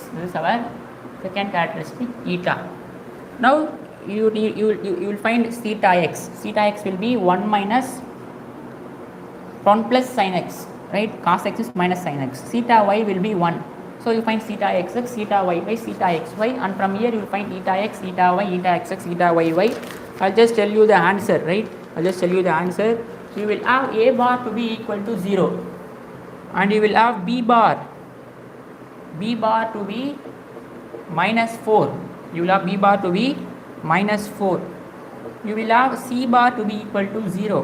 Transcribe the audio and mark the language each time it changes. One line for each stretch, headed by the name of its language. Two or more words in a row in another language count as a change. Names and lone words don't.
English: This is our second characteristic eta. Now you will find theta x. Theta x will be 1 minus 1 plus sin x, right? Cos x is minus sin x. Theta y will be 1. So you find theta x, theta y by theta xy, and from here you will find eta x, eta y, eta x, eta y. I'll just tell you the answer, right? I'll just tell you the answer. So you will have a bar to be equal to 0, and you will have b bar to be minus 4. You will have b bar to be minus 4. You will have c bar to be equal to 0.